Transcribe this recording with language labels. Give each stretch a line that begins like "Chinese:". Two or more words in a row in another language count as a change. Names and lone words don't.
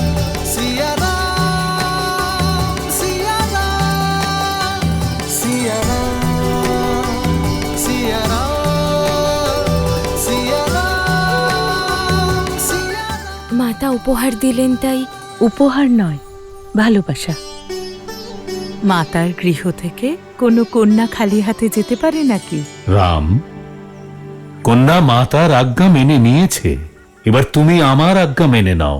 Hindi: सिया राम, सिया राम, सिया राम, सिया राम, सिया राम, सिया राम।
Bangla: মাতা উপহার দিলেন তাই উপহার নয়, ভালোবাসা। মাতার গৃহ থেকে কোনো কন্যা খালি হাতে যেতে পারে নাকি? রাম, কন্যা মাতার আজ্ঞা মেনে নিয়েছে, এবার তুমি আমার আজ্ঞা মেনে নাও।